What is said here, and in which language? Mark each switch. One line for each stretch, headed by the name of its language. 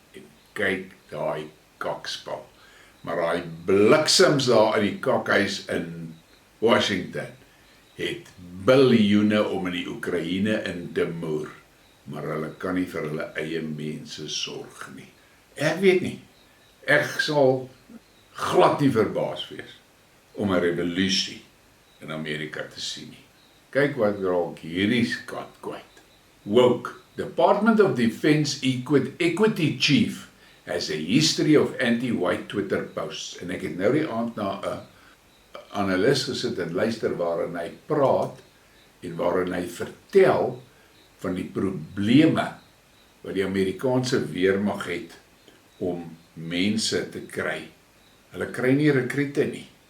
Afrikaans: En kyk daai kakspel. Maar daai bliksems daar in die kakhuis in Washington het biljoene om in die Oekraïne in te moer. Maar hulle kan nie vir hulle eie mense sorg nie. Ek weet nie. Ek sal glad nie verbaas wees om 'n revolusie in Amerika te sien nie. Kyk wat raak hierdie skat kwyt.
English: Woke, Department of Defense Equity Chief has a history of anti-white Twitter posts.
Afrikaans: En ek het nou die aand na 'n analis gesit en luister waarin hy praat en waarin hy vertel van die probleme wat die Amerikaanse weermag het om mense te kry. Hulle kry nie rekrute nie.